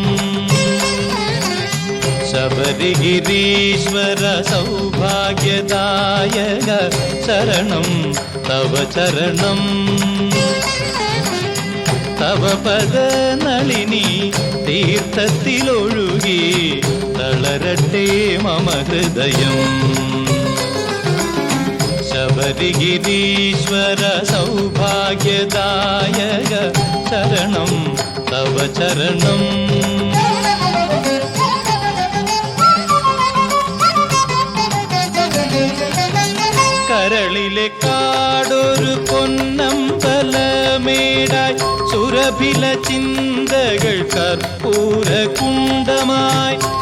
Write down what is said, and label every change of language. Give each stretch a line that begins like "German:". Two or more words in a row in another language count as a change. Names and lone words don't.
Sanskrit: शबरिगिरीश्वर सौभाग्यदायक चरणं तव चरणं। तव पदनलिनी
Malayalam: तीर्थത്തിലൊഴുകി തളരട്ടെ മമ ഹൃദയം।
Sanskrit: शबरिगिरीश्वर सौभाग्यदायक चरणं तव चरणं।
Malayalam: കരളിലെ കാടൊരു പൊന്നമ്പലമേടായി സുരഭില ചിന്തകൾ കർപ്പൂര കുണ്ടമായി।